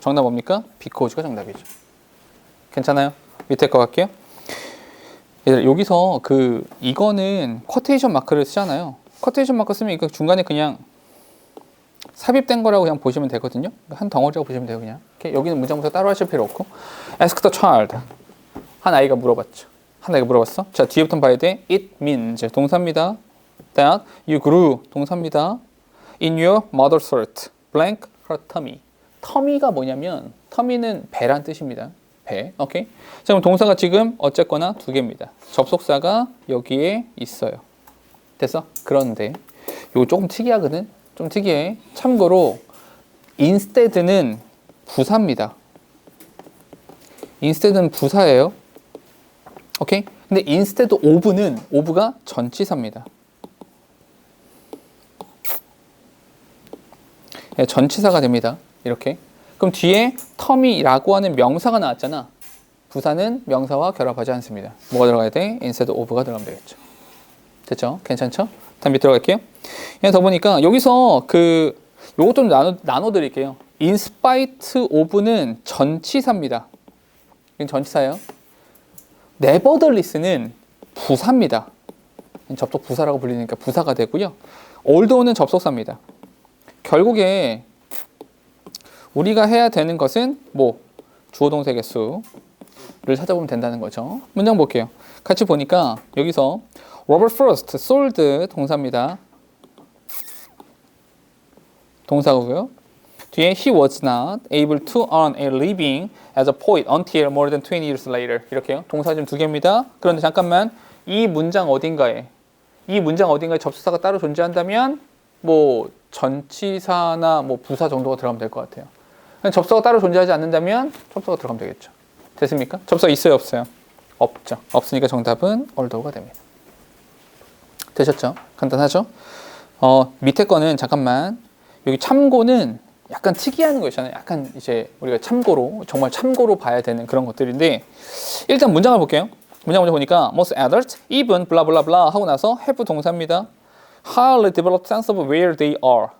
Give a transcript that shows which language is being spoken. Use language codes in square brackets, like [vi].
[ko] 정답 뭡니까? 비코즈가 정답이죠. 괜찮아요? 밑에 거 갈게요. 얘들 여기서 이거는 쿼테이션 마크를 쓰잖아요. 쿼테이션 마크 쓰면 이거 중간에 그냥 삽입된 거라고 그냥 보시면 되거든요. 한 덩어리라고 보시면 돼요, 그냥. 이렇게 여기는 문장부터 따로 하실 필요 없고. [en] Ask the child. [ko] 한 아이가 물어봤죠. 한 아이가 물어봤어. 자, 뒤에부터 봐야 돼. It means 동사입니다. [en] That you grew [ko] 동사입니다. [en] In your mother's heart, blank her tummy. [ko] 터미가 뭐냐면 터미는 배란 뜻입니다. 배. 오케이. 자, 그럼 동사가 지금 어쨌거나 두 개입니다. 접속사가 여기에 있어요. 됐어? 그런데 이거 조금 특이하거든. 좀 특이해. 참고로 instead는 부사입니다. instead는 부사예요. 오케이? 근데 instead of가 전치사입니다. 네, 전치사가 됩니다. 이렇게. 그럼 뒤에 텀이라고 하는 명사가 나왔잖아. 부사는 명사와 결합하지 않습니다. 뭐가 들어가야 돼? instead of가 들어가면 되겠죠. 됐죠? 괜찮죠? 다음 밑으로 갈게요. 더 보니까 여기서 요것 좀 나눠 드릴게요. in spite of는 전치사입니다. 이건 전치사예요. nevertheless는 부사입니다. 접속 부사라고 불리니까 부사가 되고요. although는 접속사입니다. 결국에 우리가 해야 되는 것은 주어 동사 개수를 찾아보면 된다는 거죠. 문장 볼게요. 같이 보니까 여기서 Robert first sold 동사입니다. 동사고요. 뒤에 [en] he was not able to earn a living as a poet until more than 20 years later. [ko] 이렇게요. 동사 지금 두 개입니다. 그런데 잠깐만 이 문장 어딘가에 접속사가 따로 존재한다면 전치사나 부사 정도가 들어가면 될 것 같아요. 접속사가 따로 존재하지 않는다면 접속사가 들어가면 되겠죠. 됐습니까? 접속사 있어요, 없어요? 없죠. 없으니까 정답은 although가 됩니다. 되셨죠? 간단하죠? 밑에 거는 잠깐만 여기 참고는 약간 특이한 거 있잖아요. 약간 이제 우리가 정말 참고로 봐야 되는 그런 것들인데 일단 문장을 볼게요. 문장 먼저 보니까 [en] most adults even blah blah blah [ko] 하고 나서 [en] have [ko] 동사입니다. [en] highly developed sense of where they are.